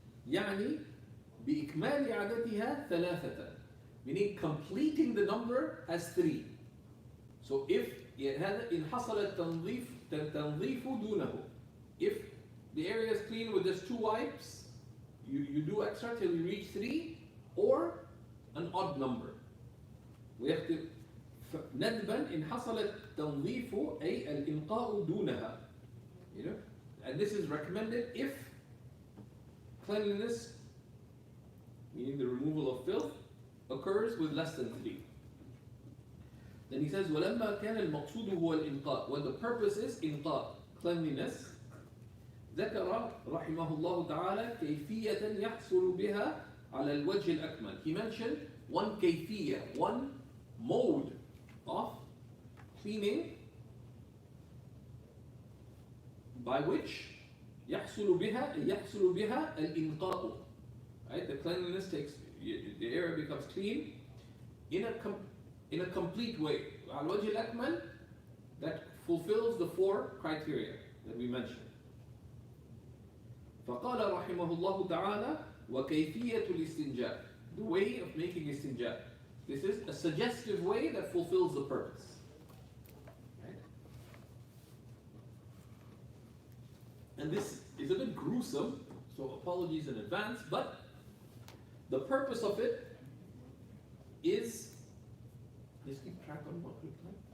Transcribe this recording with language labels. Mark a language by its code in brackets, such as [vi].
[ar] يعني بإكمال عددها ثلاثة, [en] meaning completing the number as 3. So if [ar] إن حصل التنظيف دونه, [en] if the area is clean with just 2 wipes, you do extra till you reach 3, or an odd number. [ar] ويختم ندبا إن حصل التنظيف أي الإنقاء دونها. [en] You know, and this is recommended if cleanliness, meaning the removal of filth, occurs with less than 3. Then he says, [ar] وَلَمَّا كَانَ الْمَقْصُودُ هُوَ الْإِنْقَاء, [en] when the purpose is [ar] إنقاء, [en] cleanliness, [ar] ذكر رحمه الله تعالى كيفية يحصل بها على الوجه الأكمل. [en] He mentioned one كيفية, one mode of cleaning by which [ar] يحصل بها الإنقاء. [en] Right? The cleanliness takes, the area becomes clean in a complete way. [ar] على الوجه الأكمل, [en] that fulfills the 4 criteria that we mentioned. [ar] فقال رحمه الله تعالى وكيفية الاستنجاء, [en] the way of making istinja. This is a suggestive way that fulfills the purpose. Right? And this is a bit gruesome, so apologies in advance, but the purpose of it is, just keep track on what we play.